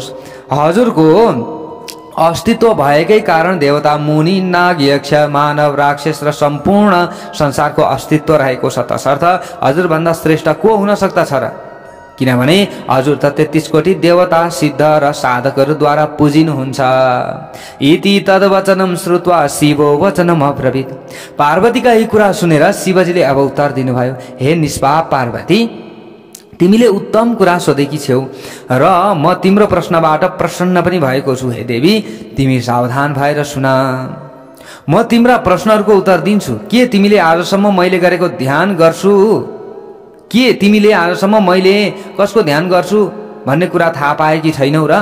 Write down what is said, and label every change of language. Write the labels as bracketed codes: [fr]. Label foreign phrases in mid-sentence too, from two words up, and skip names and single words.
[ne] हजुरको अस्तित्व भएकै कारण देवता, मुनि, नाग, यक्ष, मानव, राक्षस र सम्पूर्ण संसारको अस्तित्व रहेको छ। तसर्थ हजुरभन्दा श्रेष्ठ को हुन सक्दछ र? किनभने हजुर त 33 कोटी देवता, सिद्ध र साधकहरूद्वारा पूजिनुहुन्छ। [sa] इति तद्वचनम श्रुत्वा शिवो वचनम अब्रवीत्। [ne] पार्वतीका यी कुरा सुनेर शिवजीले अब उत्तर दिनुभयो, हे निष्पाप पार्वती, तिमीले उत्तम कुरा सोधेकी छेउ र म तिम्रो प्रश्नबाट प्रसन्न पनि भएको छु। हे देवी, तिमी सावधान भएर सुन। म तिम्रा प्रश्नहरूको उत्तर दिन्छु। के तिमीले आजसम्म मैले गरेको ध्यान गर्छु? के तिमीले आजसम्म मैले कसको ध्यान गर्छु भन्ने कुरा थाहा पाए कि छैनौ र?